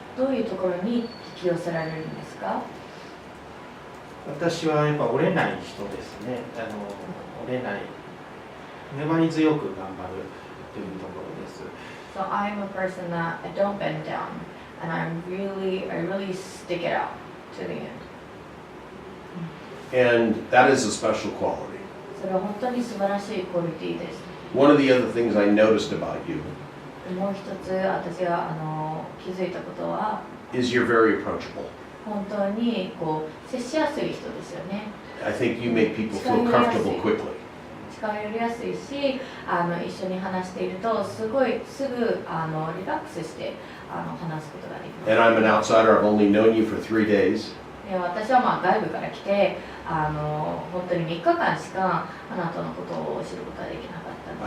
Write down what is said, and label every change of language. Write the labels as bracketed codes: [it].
[ja] どういうところに引き寄せられるんですか？私はやっぱ折れない人ですね。折れない、粘り強く頑張るというところです。 [en] So I'm a person that I don't bend down, and I really stick it out to the end. And that is a special quality. [ja] それは本当に素晴らしいクオリティです。 [en] One of the other things I noticed about you [ja] もう一つ私が気づいたことは [en] is you're very approachable. [ja] 本当に接しやすい人ですよね。 [en] I think you make people feel comfortable quickly. [ja] 近寄りやすいし、一緒に話しているとすぐリラックスして話すことができます。 [en] And I'm an outsider. I've only known you for 3 days. [ja] いや私はまあ外部から来て本当に3日間しかあなたのことを知ることはできなかったん